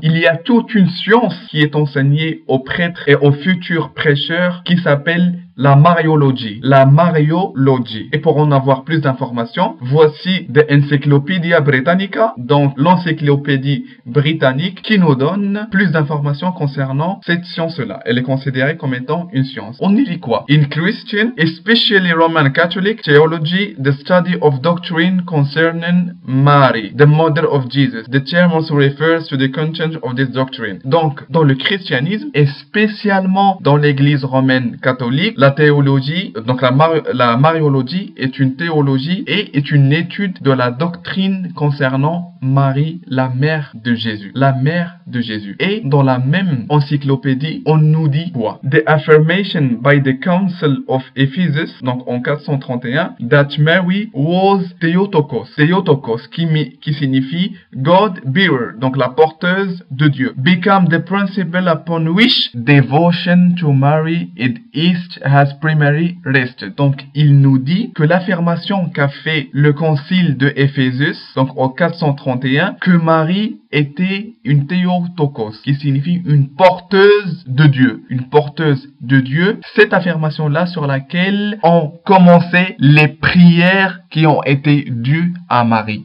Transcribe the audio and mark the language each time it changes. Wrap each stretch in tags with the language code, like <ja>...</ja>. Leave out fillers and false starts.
<fr>Il y a toute une science qui est enseignée aux prêtres et aux futurs prêcheurs qui s'appelle la Mariologie. La Mariologie. Et pour en avoir plus d'informations, voici The Encyclopedia Britannica, donc l'encyclopédie britannique, qui nous donne plus d'informations concernant cette science-là. Elle est considérée comme étant une science. On y lit quoi?</fr> <en>In Christian especially Roman Catholic theology, the study of doctrine concerning Mary, the mother of Jesus. The term also refers to the content of this doctrine.</en> <fr>Donc, dans le christianisme, et spécialement dans l'église romaine catholique, la théologie, donc la mariologie est une théologie et est une étude de la doctrine concernant Marie, la mère de Jésus. La mère de Jésus. Et dans la même encyclopédie, on nous dit quoi?</fr> <en>The affirmation by the Council of Ephesus,</en> <fr>donc en 431,</fr> <en>that Mary was Theotokos.</en> <fr>Theotokos, qui signifie</fr> <en>God bearer,</en> <fr>donc la porteuse de Dieu.</fr> <en>Become the principle upon which devotion to Mary in East has primarily rested.</en> <fr>Donc il nous dit que l'affirmation qu'a fait le concile de Ephésus, donc en 431, que Marie était une Theotokos, qui signifie une porteuse de Dieu. Une porteuse de Dieu. Cette affirmation-là sur laquelle ont commencé les prières qui ont été dues à Marie.</fr>